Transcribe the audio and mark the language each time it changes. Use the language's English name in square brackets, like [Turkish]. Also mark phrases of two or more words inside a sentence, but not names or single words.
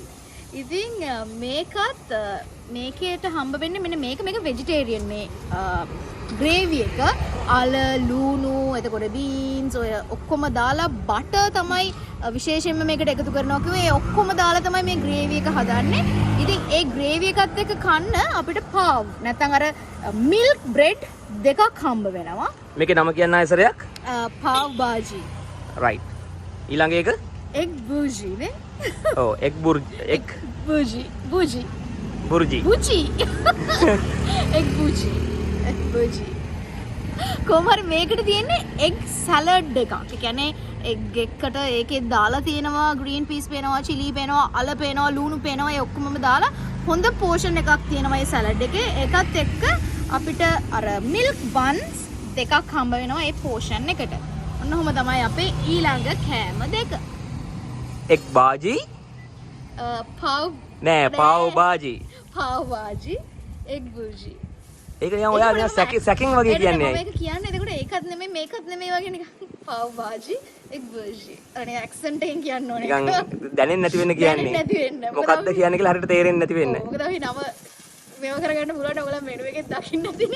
[Sinhala] ඉතින් මේකත් මේකේට හම්බ වෙන්නේ මෙන්න මේක වෙජිටේරියන් මේ ග්‍රේවි එක අල ලුණු එතකොට බීන්ස් ඔය ඔක්කොම දාලා බටර් තමයි විශේෂයෙන්ම මේකට එකතු කරනවා කිව්වේ ඒ ඔක්කොම දාලා තමයි මේ ග්‍රේවි එක හදන්නේ. ඉතින් ඒ ග්‍රේවි එකත් එක්ක කන්න අපිට පාව් නැත්නම් අර මිල්ක් බ්‍රෙඩ් දෙකක් හම්බ වෙනවා. මේකේ නම කියන්න ආයසරයක්? Pav Bhaji. රයිට්. ඊළඟ එක egg burji නේ. ඔව් egg burji egg burji burji burji buchi egg burji egg burji කොහමද මේකට තියෙන්නේ [English] egg salad [Sinhala] එකක්. ඒ කියන්නේ egg එකට ඒකේ දාලා තියෙනවා [English] green peas [Sinhala] පේනවා chili පේනවා අල පේනවා ලුණු පේනවා ඒ ඔක්කොමම දාලා හොඳ portion එකක් තියෙනවා මේ salad එකේ. ඒකත් එක්ක අපිට අර [English] milk buns [Sinhala] දෙකක් හම්බ වෙනවා ඒ portion එකට. ඔන්න ඔහොම තමයි අපේ ඊළඟ කෑම දෙක. egg bhaji pav නෑ pav bhaji Pav Bhaji egg burji. ඒක නිකන් ඔයා නිකන් සැකින් වගේ කියන්නේ. මේක කියන්නේ එතකොට ඒකත් නෙමෙයි මේකත් නෙමෙයි වගේ නිකන් Pav Bhaji egg burji. අනේ ඇක්සන්ට් එකෙන් කියන්න ඕනේ. නිකන් දැනෙන්නේ නැති වෙන්න කියන්නේ. නැති වෙන්න. මොකක්ද කියන්නේ කියලා හරියට තේරෙන්නේ නැති වෙන්න. මොකද අපි නම මේව කරගන්න පුළුවන් ඔයගොල්ලෝ මෙනු එකේ දකින්න නැතිනේ.